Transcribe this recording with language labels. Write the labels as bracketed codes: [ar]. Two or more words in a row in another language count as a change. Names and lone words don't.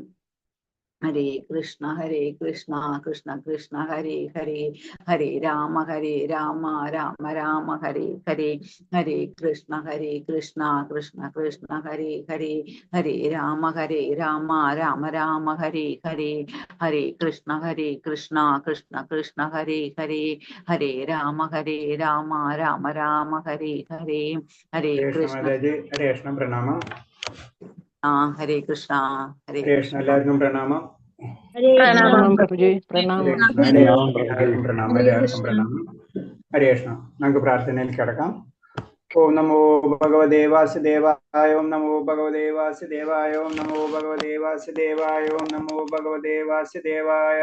[sa] हरे कृष्ण कृष्ण कृष्ण हरे हरे, हरे राम राम राम हरे हरे, हरे कृष्ण कृष्ण कृष्ण हरे हरे, हरे राम राम राम हरे हरे, हरे कृष्ण कृष्ण कृष्ण हरे हरे, हरे राम राम राम हरे हरे, हरे कृष्ण. [ml] Hare Krishna Pranama. Hare Krishna എല്ലാവർക്കും പ്രണാമം. പ്രണാമം പ്രഭുജി. പ്രണാമം. എല്ലാവർക്കും പ്രണാമം. എല്ലാവർക്കും പ്രണാമം. ഹരേ കൃഷ്ണ. നമുക്ക് പ്രാർത്ഥനയിൽ കിടക്കാം. [sa] ഓം നമോ ഭഗവതേ വാസുദേവായ, ഓം നമോ ഭഗവതേ വാസുദേവായ, ഓം നമോ ഭഗവതേ വാസുദേവായ, ഓം നമോ ഭഗവതേ വാസുദേവായ.